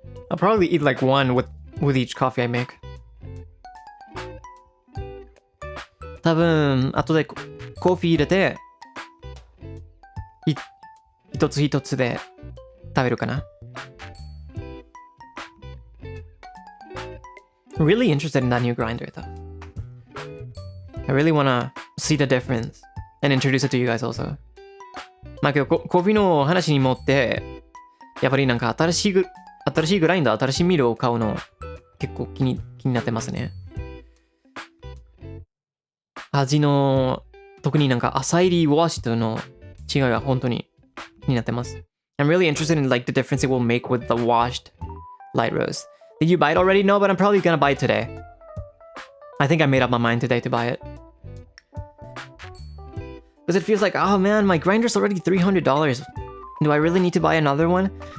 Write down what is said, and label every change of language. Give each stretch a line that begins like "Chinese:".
English: I'll probably eat like one with each coffee I make.
Japanese: 多分後でコーヒー入れて一つ一つで食べるかな。
English: Really interested in that new grinder though. I really wanna see the difference and introduce it to you guys also.
Japanese: まあけどコーヒーの話に持ってやっぱりなんか新しいグラインダー、新しいミルを買うの結構気になってますね。味の特になんか浅入りウォッシュとの違いが本当に気になってます。
English: I'm really interested in like the difference it will make with the washed light roast. Did you buy it already? No, but I'm probably gonna buy it today. I think I made up my mind today to buy it. Because it feels like, oh man, my grinder's already $300. Do I really need to buy another one?